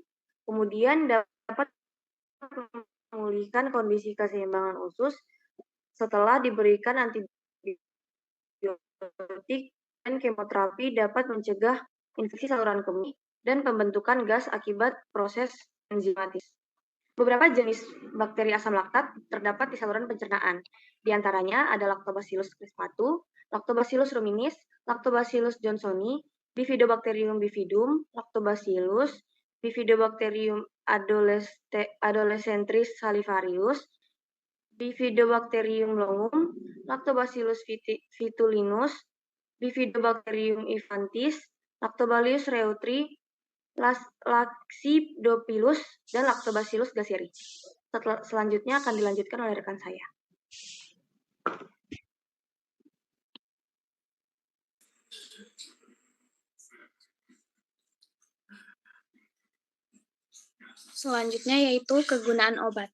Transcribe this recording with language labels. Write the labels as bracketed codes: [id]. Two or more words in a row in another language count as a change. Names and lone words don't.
[id] Kemudian dapat memulihkan kondisi keseimbangan usus setelah diberikan antibiotik dan kemoterapi dapat mencegah infeksi saluran kemih dan pembentukan gas akibat proses enzimatis. Beberapa jenis bakteri asam laktat terdapat di saluran pencernaan. Di antaranya ada Lactobacillus crispatu, Lactobacillus ruminis, Lactobacillus johnsoni, Bifidobacterium bifidum, Lactobacillus, Bifidobacterium adolescentris salivarius, Bifidobacterium longum, Lactobacillus vitulinus, Bifidobacterium infantis, Lactobacillus reuteri, Laxidopilus, dan Lactobacillus gasseri. Selanjutnya akan dilanjutkan oleh rekan saya. Selanjutnya yaitu kegunaan obat.